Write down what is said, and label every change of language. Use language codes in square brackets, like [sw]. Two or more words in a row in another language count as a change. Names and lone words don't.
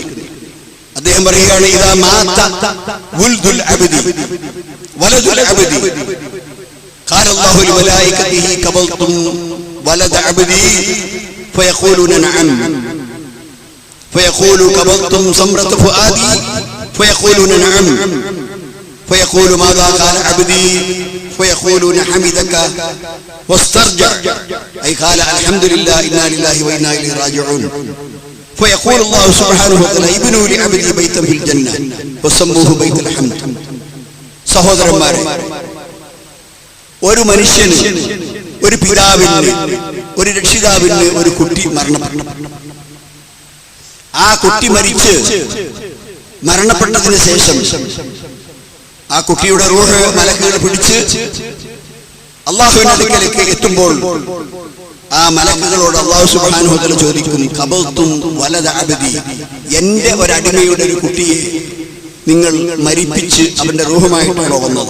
[ml] അദ്ദേഹം പറയുകയാണ്, [ar] إذا مات ولد العبد ولد العبد قال الله لملائكته قبضتم ولد عبدي فيقولون نعم فيقول قبضتم ثمرة فؤاده فيقولون نعم فيقول ماذا قال عبدي فيقولون حمدك واسترجع أي قال الحمد لله إنا لله وإنا إليه راجعون فيقول الله سبحانه وتعالى ابنوا لعبدي بيتا في الجنة وسموه بيت الحمد. [ml] സഹോദരന്മാരെ, ഒരു മനുഷ്യന്, ഒരു പിതാവിന്, ഒരു രക്ഷിതാവിന് ഒരു കുട്ടി മരണപ്പെട്ടു. ആ കുട്ടി മരണപ്പെട്ടതിന് ശേഷം ആ കുട്ടിയുടെ റൂഹ് മലക്കുകൾ പിടിച്ച് അല്ലാഹുവിന്റെ അടുക്കലേക്ക് എത്തുമ്പോൾ ആ മലക്കുകളോട് [ar] الله سبحانه وتعالى [ml] ചോദിക്കും, [ar] قبضتم ولد عبدي, [ml] എന്റെ ഒരു അടിമയുടെ ഒരു കുട്ടിയെ നിങ്ങൾ മരിപ്പിച്ച് അവന്റെ റൂഹുമായിട്ടാണോ വന്നത്?